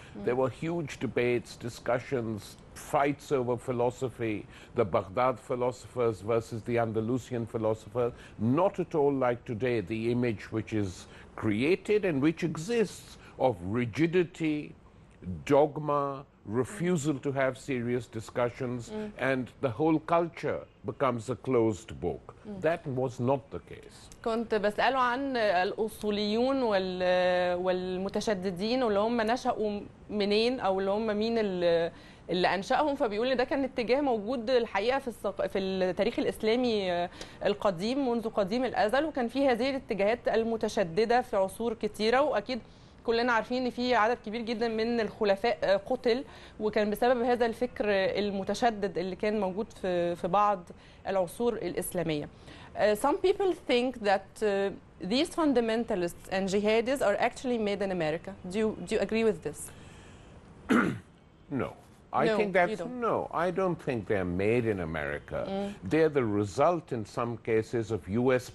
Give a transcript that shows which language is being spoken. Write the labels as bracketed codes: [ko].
[en] There were huge debates, discussions, fights over philosophy, the Baghdad philosophers versus the Andalusian philosophers, not at all like today, the image which is created and which exists of rigidity, dogma, refusal to have serious discussions, and the whole culture becomes a closed book. That was not the case. [ar] كنت بسأله عن الأصوليون والمتشددين واللي هم نشأوا منين، أو اللي هم مين اللي أنشأهم، فبيقول لي ده كان اتجاه موجود الحقيقة في التاريخ الإسلامي القديم منذ قديم الأزل، وكان في هذه الاتجاهات المتشددة في عصور كتيرة، وأكيد كلنا عارفين ان في عدد كبير جدا من الخلفاء قتل، وكان بسبب هذا الفكر المتشدد اللي كان موجود في بعض العصور الإسلامية. [en] Some people think that these fundamentalists and jihadis are actually made in America. Do you agree with this? No. I think that's no. I don't think they're made in America. They're the result, in some cases, of U.S.